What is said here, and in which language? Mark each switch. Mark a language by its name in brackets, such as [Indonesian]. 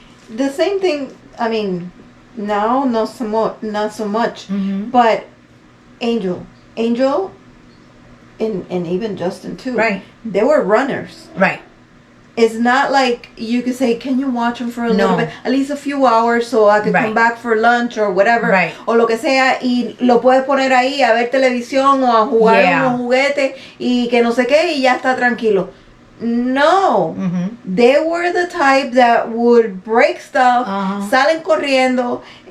[English] The same thing, I mean, now not so much, mm-hmm. but Angel, and even Justin too. Right. They were runners. Right. It's not like you could say, can you watch them for a little bit, at least a few hours, so I could come back for lunch or whatever, right. [Spanish] o lo que sea, y lo puedes poner ahí a ver televisión o a jugar unos juguetes y que no sé qué, y ya está tranquilo. No, mm-hmm. [English] They were the type that would break stuff, [Spanish] salen corriendo.